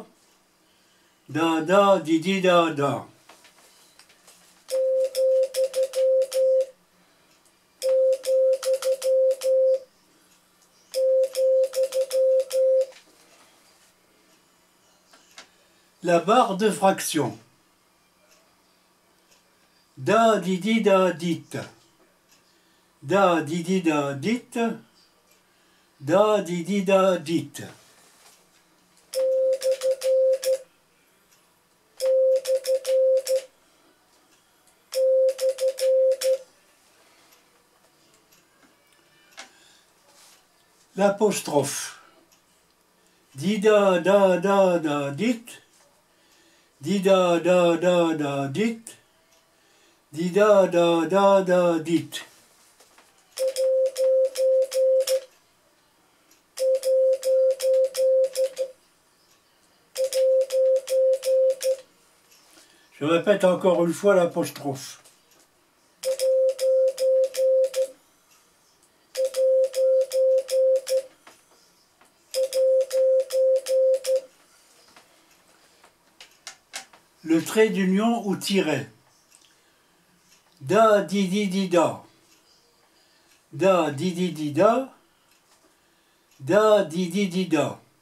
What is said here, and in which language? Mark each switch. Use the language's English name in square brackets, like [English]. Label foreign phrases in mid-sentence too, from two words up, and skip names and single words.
[French] Da, da, di, di, da, da. La barre de fraction. Da, di, di, da, dit. Da, di, di, da, dit. Da, di, di, da, dit. L'apostrophe. Di, da, da, da, da, dit. Di, da, da, da, da, dit. Di, da, da, da, da, dit. Je répète encore une fois l'apostrophe. Le trait d'union ou tiret. Da, di, di, di, da. Da, di, di, di, da. Da, di, di, di, da.